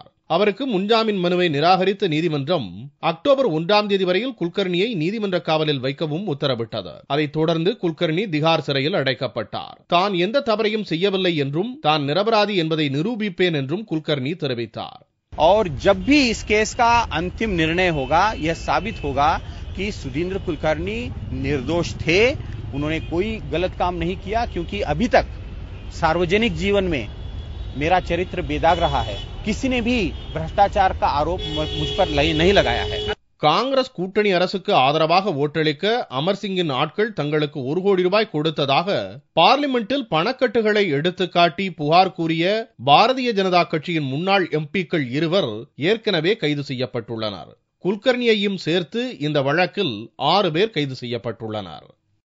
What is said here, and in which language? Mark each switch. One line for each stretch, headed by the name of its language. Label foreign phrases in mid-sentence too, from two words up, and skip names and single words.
Tamil: அவருக்கு முன்ஜாமீன் மனுவை நிராகரித்த நீதிமன்றம் அக்டோபர் 1ஆம் தேதி வரையில் குல்கர்னியை நீதிமன்ற காவலில் வைக்கவும் உத்தரவிட்டது. அதைத் தொடர்ந்து குல்கர்னி திகார் சிறையில் அடைக்கப்பட்டார். தான் எந்த தவறையும் செய்யவில்லை என்றும் தான் நிரபராதி என்பதை நிரூபிப்பேன் என்றும் குல்கர்னி தெரிவித்தார்.
Hindi: और जब भी इस केस का अंतिम निर्णय होगा, यह साबित होगा कि सुधींद्र कुलकर्णी निर्दोष थे, उन्होंने कोई गलत काम नहीं किया, क्योंकि अभी तक सार्वजनिक जीवन में मेरा चरित्र बेदाग रहा है. किसी ने भी भ्रष्टाचार का आरोप मुझ पर नहीं लगाया है.
Tamil: காங்கிரஸ் கூட்டணி அரசுக்கு ஆதரவாக ஓட்டளிக்க அமர்சிங்கின் ஆட்கள் தங்களுக்கு 1 கோடி ரூபாய் கொடுத்ததாக பார்லிமெண்டில் பணக்கட்டுகளை எடுத்துக்காட்டி புகார் கூறிய பாரதிய ஜனதா கட்சியின் முன்னாள் எம்பிக்கள் 2 ஏற்கனவே கைது செய்யப்பட்டுள்ளனர். குல்கர்னியையும் சேர்த்து இந்த வழக்கில் 6 பேர் கைது செய்யப்பட்டுள்ளனர்.